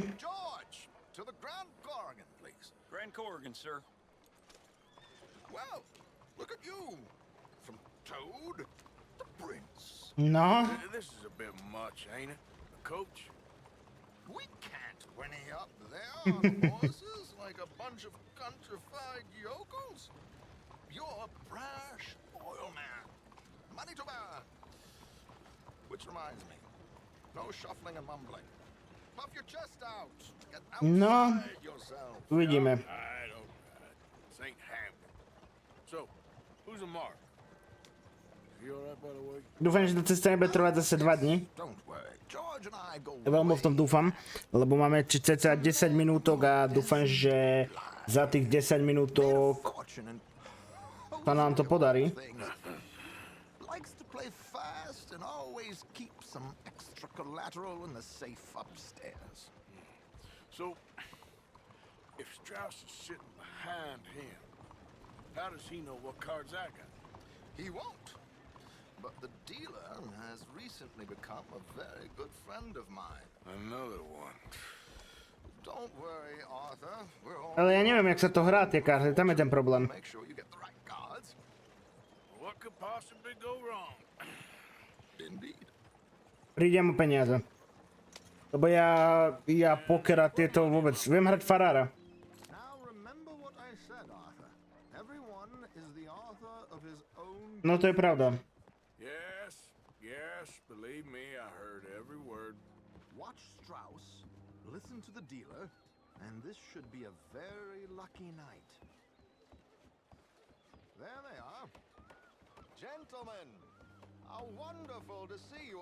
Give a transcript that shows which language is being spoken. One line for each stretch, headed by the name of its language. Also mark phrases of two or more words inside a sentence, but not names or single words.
English: George, to the Grand Corrigan, please. Grand Corrigan, sir. Well, look at you. From Toad to Prince. No. This is a bit much, ain't it? A coach? We can't whinny up there on horses like a bunch of countrified yokels. You're a brash oil man. Money to burn. Which reminds me, no shuffling and mumbling. Puff your chest out. Get outside yourself.
Slovak: Uvidíme.
English: I don't. This ain't happening. So, who's a mark? Is he alright, by the way?
Slovak: Dúfam, že tá cesta nebude trvať zase 2 dni.
English: Don't worry. George and I go
Slovak: Veľmi v tom dúfam, lebo máme cca 10 minútok a dúfam, že za tých 10 minútok sa nám to podarí.
English: likes to play fast and always keep some extra collateral in the safe upstairs. So, if Strauss is sitting behind him, how does he know what cards I got? He won't. But the dealer has recently become a very good friend of mine. Another one. Don't worry, Arthur. We're all...
Slovak: Ale ja neviem, jak sa to hrá, tie karty, tam je ten problém.
English: Make sure you get the right cards. What could possibly go wrong? Indeed.
Slovak: Prídem o peniaze. Lebo ja poker a tieto vôbec, viem hrať farára.
English: Now remember what I said, Arthur. Everyone is the author of his own...
Slovak: No to je pravda.
English: Yes, believe me, I heard every word. Watch Strauss, listen to the dealer, and this should be a very lucky night. There they are. Gentlemen, how wonderful to see you.